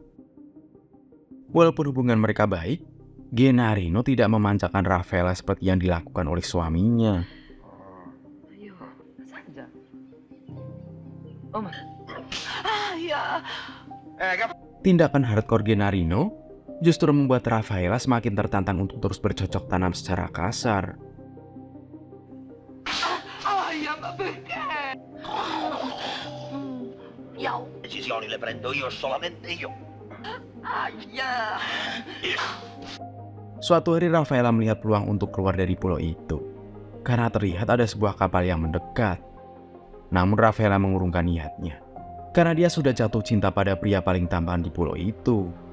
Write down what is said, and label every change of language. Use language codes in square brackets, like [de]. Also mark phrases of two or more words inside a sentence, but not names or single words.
[id] Walaupun hubungan mereka baik, Gennarino tidak memanjakan Raffaella seperti yang dilakukan oleh suaminya. Tindakan hardcore Gennarino justru membuat Raffaella semakin tertantang untuk terus bercocok tanam secara kasar. [it] Ma perché? Io decisioni le prendo io, solamente io. [id] Suatu hari Raffaella melihat peluang untuk keluar dari pulau itu, karena terlihat ada sebuah kapal yang mendekat. Namun Raffaella mengurungkan niatnya, karena dia sudah jatuh cinta pada pria paling tampan di pulau itu.